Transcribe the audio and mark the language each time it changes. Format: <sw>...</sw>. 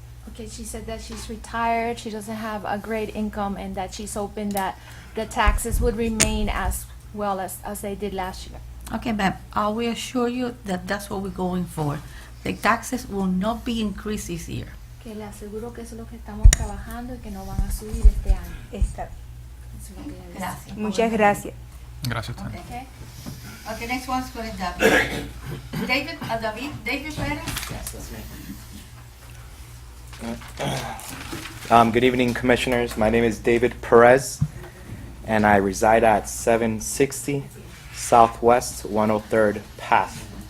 <en>Okay, she said that she's retired, she doesn't have a great income, and that she's hoping that the taxes would remain as well as they did last year. Okay, ma'am, I will assure you that that's what we're going for. The taxes will not be increased this year.</en> <es>Que le aseguro que eso es lo que estamos trabajando y que no van a subir este año. Está. Eso es lo que ella dice. Gracias. Muchas gracias. Gracias, Tania.</es> <en>Okay. Okay, next one's for David. David Perez? Good evening, Commissioners. My name is David Perez, and I reside at 760 Southwest 103rd Path.</en>